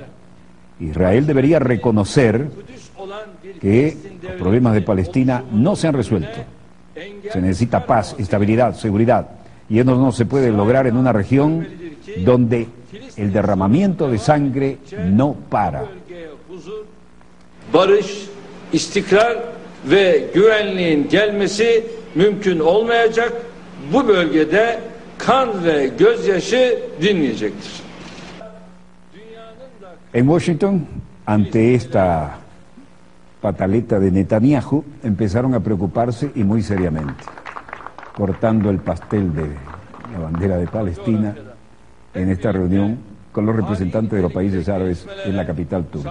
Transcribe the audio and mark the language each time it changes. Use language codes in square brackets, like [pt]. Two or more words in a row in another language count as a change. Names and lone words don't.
[es] Israel debería reconocer que los problemas de Palestina no se han resuelto. Se necesita paz, estabilidad, seguridad. Y eso no se puede lograr en una región donde el derramamiento de sangre no para. [tr] Barış, istikrar ve güvenliğin gelmesi mümkün olmayacak. Bu bölgede kan ve gözyaşı dinmeyecektir. [es] En Washington, ante esta pataleta de Netanyahu, empezaron a preocuparse y muy seriamente, cortando el pastel de la bandera de Palestina en esta reunión con los representantes de los países árabes en la capital turca.